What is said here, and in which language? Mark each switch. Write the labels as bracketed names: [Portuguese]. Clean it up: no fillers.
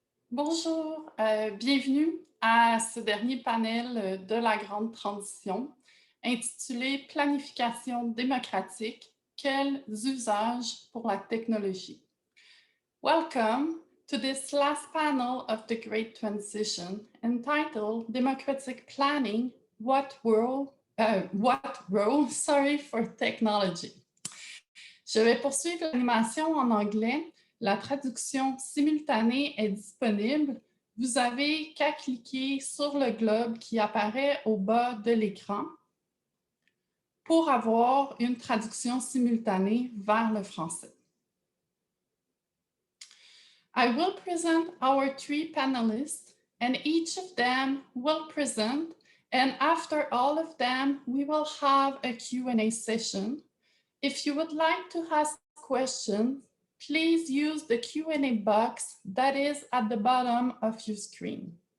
[French] Bonjour, bienvenue à ce dernier panel de la grande transition intitulé Planification démocratique, quels usages pour la technologie? [English] Welcome to this last panel of the Great Transition entitled Democratic Planning, what role for technology? [French] Je vais poursuivre l'animation en anglais. La traduction simultanée est disponible. Vous avez qu'à cliquer sur le globe qui apparaît au bas de l'écran pour avoir une traduction simultanée vers le français. [English] I will present our three panelists, and each of them will present, and after all of them, we will have a Q&A session. If you would like to ask questions, please use the Q&A box that is at the bottom of your screen.